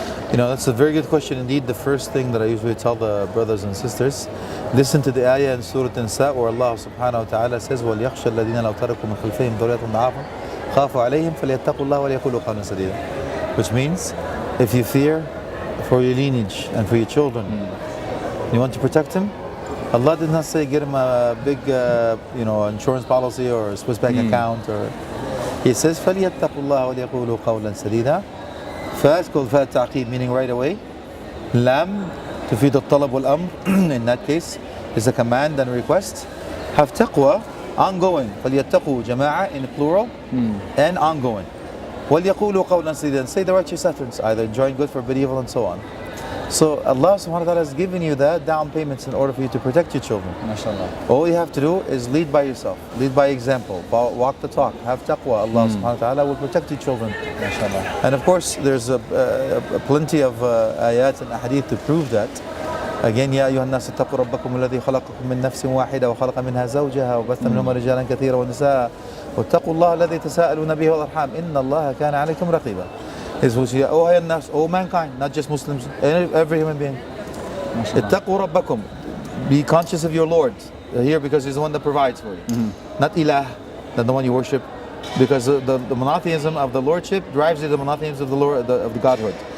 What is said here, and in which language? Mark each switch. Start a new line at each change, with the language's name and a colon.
English: That's a very good question indeed. The first thing that I usually tell the brothers and sisters, listen to the ayah in Surah An-Nisa where Allah subhanahu wa ta'ala says,
Arabic: وَلْيَخْشَى الَّذِينَ لَوْ تَرَكُوا مِنْ خَلْفِهِمْ ذُرِّيَّةً ضَعَافًا خَافُوا عَلَيْهِمْ فَلْيَتَّقُوا اللَّهَ وَلْيَقُولُوا قَوْلًا سَدِيدًا.
English: Which means, if you fear for your lineage and for your children, you want to protect them, Allah did not say get him a big insurance policy or a Swiss bank account. Or He says
Arabic: فَلْيَتَّقُوا اللَّهَ وَلْيَقُولُوا قَوْلًا سَدِيدًا.
English: First, called
Arabic: فَاء التعقيب,
English: meaning right away.
Arabic: Lam, تفيد الطلب والأمر.
English: In that case, is a command and request. Have taqwa, ongoing.
Arabic: فَلْيَتَّقُوا جماعة
English: in plural and ongoing.
Arabic: وَلْيَقُولُوا قَوْلًا سَدِيدًا.
English: Say the righteous utterance, either enjoying good, forbid evil, and so on. So Allah subhanahu wa ta'ala has given you that down payments in order for you to protect your children. MashaAllah. All you have to do is lead by yourself, lead by example, walk the talk, have taqwa. Allah subhanahu wa ta'ala will protect your children. MashaAllah. And of course there's plenty of ayat and ahadith to prove that.
Arabic: Again, يا أيها الناس اتقوا ربكم الذي خلقكم من نفس واحدة وخلق منها زوجها وبث منهما رجالا كثيرا ونساء واتقوا الله الذي تساءلون به والأرحام إن الله كان عليكم رقيبا.
English: Is which all mankind, not just Muslims, every human being.
Arabic: اتقوا ربكم.
English: Be conscious of your Lord here because He's the one that provides for you. Not ilah, not the one you worship, because the monotheism of the Lordship drives you to the monotheism of the Lord of the Godhood.